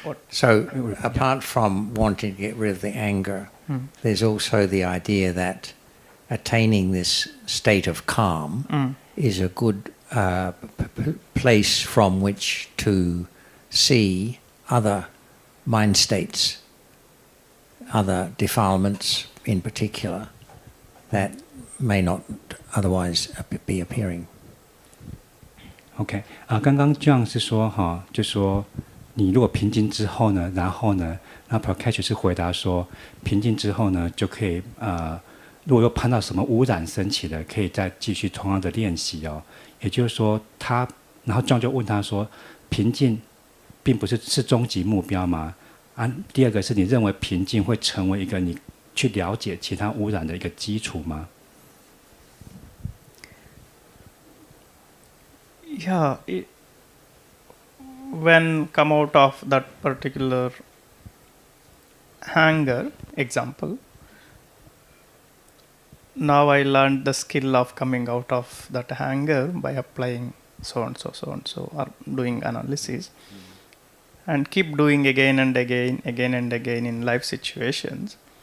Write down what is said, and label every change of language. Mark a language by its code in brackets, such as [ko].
[en] So apart from wanting to get rid of the anger, there's also the idea that attaining this state of calm is a good place from which to see other mind states, other defilements in particular, that may not otherwise be appearing. [zh] OK 刚刚这样是说哈，就说你如果平静之后呢，然后呢，那 Prakash 是回答说，平静之后呢，就可以如果又碰到什么污染升起了，可以再继续同样的练习哦。也就是说，然后 John 就问他说，平静并不是终极目标吗？第二个是你认为平静会成为一个你去了解其他污染的一个基础吗？ [en] Yeah, when come out of that particular anger example, now I learned the skill of coming out of that anger by applying so and so, or doing analysis, and keep doing again and again in life situations.